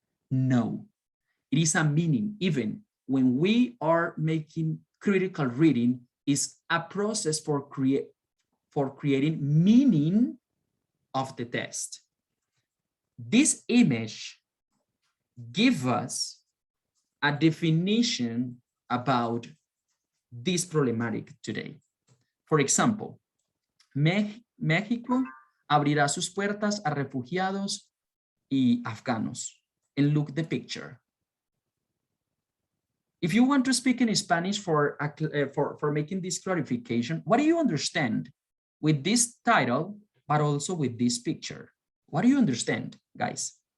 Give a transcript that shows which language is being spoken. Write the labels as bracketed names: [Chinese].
[English] No, it is a meaning. Even when we are making critical reading, is a process for creating meaning of the test. This image gives us a definition about this problematic today. For example, [Spanish] México abrirá sus puertas a refugiados y afganos. [English] And look the picture. If you want to speak in Spanish for making this clarification, what do you understand with this title, but also with this picture? What do you understand, guys?